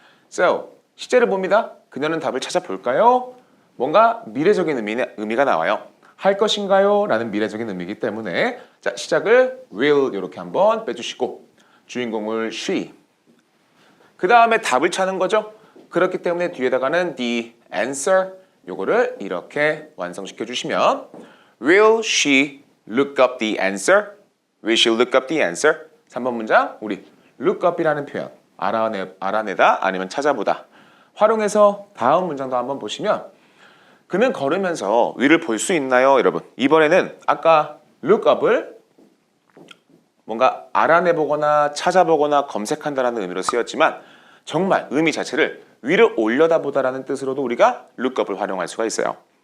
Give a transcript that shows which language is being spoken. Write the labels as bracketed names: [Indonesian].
[Korean] So, 시제를 봅니다. 그녀는 답을 찾아볼까요? 뭔가 미래적인 의미가 나와요. 할 것인가요? 라는 미래적인 의미이기 때문에 자 시작을 will 이렇게 한번 빼주시고 주인공을 she 그 다음에 답을 찾는 거죠. 그렇기 때문에 뒤에다가는 the answer 요거를 이렇게 완성시켜 주시면 [English] Will she look up the answer? Will she look up the answer? [Korean] 3번 문장 우리 look up이라는 표현 알아내다 아니면 찾아보다 활용해서 다음 문장도 한번 보시면 그는 걸으면서 위를 볼 수 있나요? 여러분 이번에는 아까 look up을 뭔가 알아내보거나 찾아보거나 검색한다는 의미로 쓰였지만 정말 의미 자체를 위를 올려다보다라는 뜻으로도 우리가 look up을 활용할 수가 있어요.